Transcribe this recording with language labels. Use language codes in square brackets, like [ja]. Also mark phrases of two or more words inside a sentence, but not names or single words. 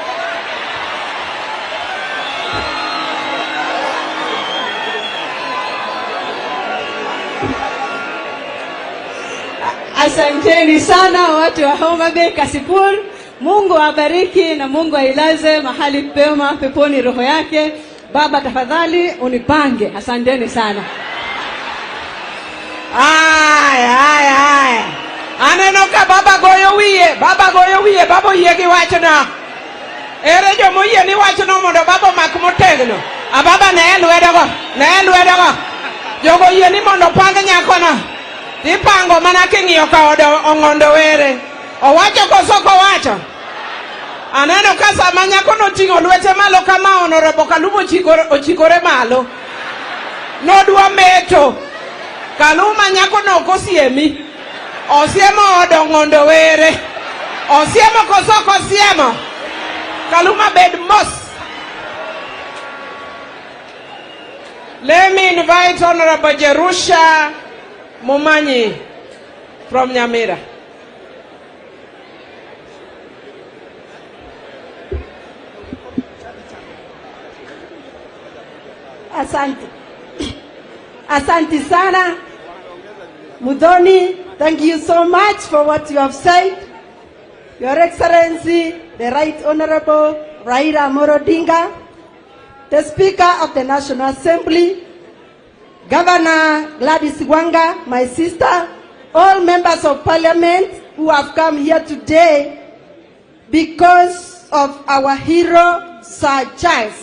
[sw] Asanteni sana watu wa Homa Bay, Kasipul. Mungu awabariki na Mungu ailaze mahali pema peponi roho yake. Baba, tafadhali unipange. Asanteni sana. Ay. [luo] Aneno ka baba goyo wiye, baba yie gi wachna. Ere jomo yie ni wachno mondo baba mak motegno. A baba ne lwedago. Jogo yie ni mondo pang nyakona. Ipango mana king'iyo ka Ong'ondo Were. Owacho koso kowacho. Aneno ka sama nyakono ting'o lwete malo kama Honorable Kaluma ochikore malo. Nodwa meto. Kaluma nyakono kosiemi. Osiemo od Ong'ondo Were. Osiemo koso kosiemo. Kaluma bed mos. [en] Let me invite Honorable Jerusha Momanyi from Nyamira. [sw] Asante sana. Muthoni, [en] thank you so much for what you have said. Your Excellency, the Right Honorable Raila Amolo Odinga, the Speaker of the National Assembly, Governor Gladys Wanga, my sister, all members of Parliament who have come here today because of our hero, Sir Charles.